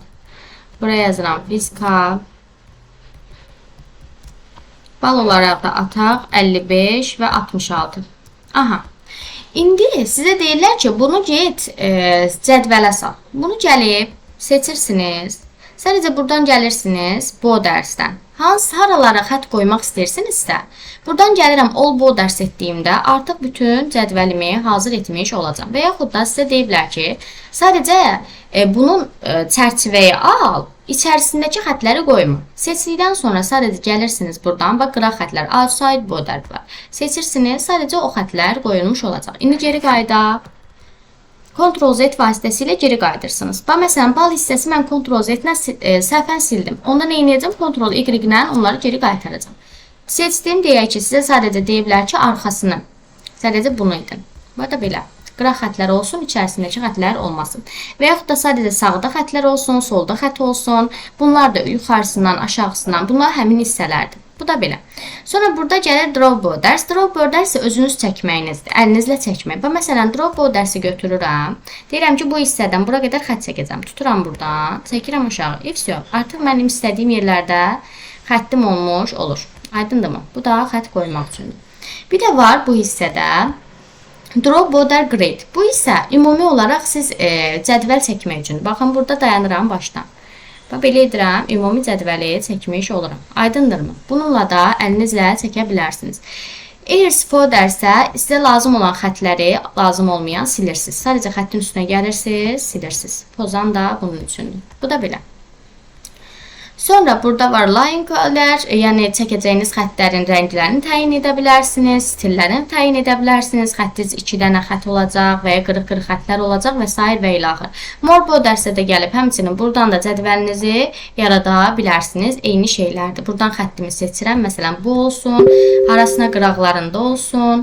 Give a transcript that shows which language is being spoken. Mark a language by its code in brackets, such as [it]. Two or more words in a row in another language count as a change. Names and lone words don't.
[az] Bura yazıram fizika. Bal olaraq da ataq 55 və 66. Aha. İndi sizə deyirlər ki, bunu get cədvələ sal. Bunu gəlib seçirsiniz. Sadəcə buradan gəlirsiniz bu dərsdən. Haralara xətt qoymaq istəyirsinizsə, buradan gəlirəm [en] all borders [az] etdiyimdə artıq bütün cədvəlimi hazır etmiş olacam. Və yaxud da sizə deyiblər ki, sadəcə bunun çərçivəyə al, içərisindəki xətləri qoyma. Seçdikdən sonra sadəcə gəlirsiniz buradan və qıraq xətlər, [en] outside border var. [az] Seçirsiniz, sadəcə o xətlər qoyulmuş olacaq. İndi geri qayıdaq. Ctrl-Z vasitəsilə geri qayıdırsınız. Məsələn, bal hissəsi mən Ctrl-Z-lə səhvən sildim. Onda nə edəcəm? Ctrl-Y-lə onları geri qaytaracam. Seçdim, deyək ki, sizə sadəcə deyiblər ki, arxasını. Sadəcə bunu edin. Bu da belə. Qıraq xətlər olsun, içərisindəki xətlər olmasın. Və yaxud da sadəcə sağda xətlər olsun, solda xət olsun. Bunlar da yuxarısından, aşağısından. Bunlar həmin hissələrdir. Bu da belə. Sonra burada gəlir [en] draw borders. Draw borders [az] isə özünüz çəkməyinizdir. Əlinizlə çəkmək. Məsələn, [en] draw bordersi [az] götürürəm. Deyirəm ki, bu hissədən bura qədər xət çəkəcəm. Tuturam buradan, çəkirəm aşağı. Artıq mənim istədiyim yerlərdə xəttim olmuş olur. Aydındırmı? Bu da xət qoymaq üçündür. Bir də var bu hissədə [en] draw border grid. [az] Bu isə ümumi olaraq siz cədvəl çəkmək üçün. Baxın, burada dayanıram başdan. Belə edirəm, ümumi cədvəli çəkmiş oluram. Aydındırmı? Bununla da əlinizlə çəkə bilərsiniz. [en] Airs foldersə [az] sizə lazım olan xətləri, lazım olmayan silirsiniz. Sadəcə xəttin üstünə gəlirsiniz, silirsiniz. Pozan da bunun üçündür. Bu da belə. Sonra burada var [en] line color, [az] yəni çəkəcəyiniz xətlərin rənglərini təyin edə bilərsiniz, stillərini təyin edə bilərsiniz. Xətiniz 2 dənə xət olacaq və ya qırıq-qırıq xətlər olacaq və s. və ilaxır. [en] More bordersə [az] də gəlib həmçinin buradan da cədvəlinizi yarada bilərsiniz. Eyni şeylərdir. Buradan xəttimi seçirəm. Məsələn, bu olsun, arasına qıraqlarında olsun.